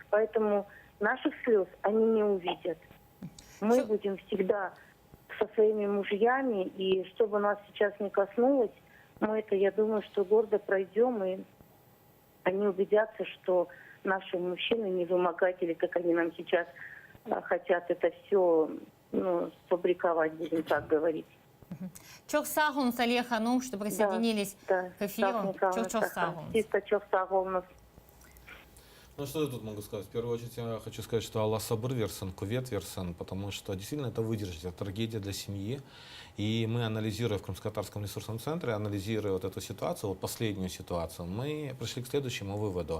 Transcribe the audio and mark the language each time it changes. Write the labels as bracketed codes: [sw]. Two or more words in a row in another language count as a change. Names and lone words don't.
[ru] Поэтому наших слез они не увидят. Мы будем всегда со своими мужьями, и чтобы нас сейчас не коснулось, мы это, я думаю, что гордо пройдем, и они убедятся, что наши мужчины не вымогатели, как они нам сейчас хотят это все, ну, сфабриковать, будем так говорить. [crh] Çok sağ olun Salih Hanım, [ru] что присоединились к эфиру. [crh] Çok sağ olun. Чисто çok sağ olun. [ru] Ну, что я тут могу сказать? В первую очередь я хочу сказать, что [crh] Аллах сабр версен, кувет версен, [ru] потому что действительно это выдержать, это трагедия для семьи. И мы, анализируя в Крымско-Татарском ресурсном центре, анализируя вот эту ситуацию, вот последнюю ситуацию, мы пришли к следующему выводу.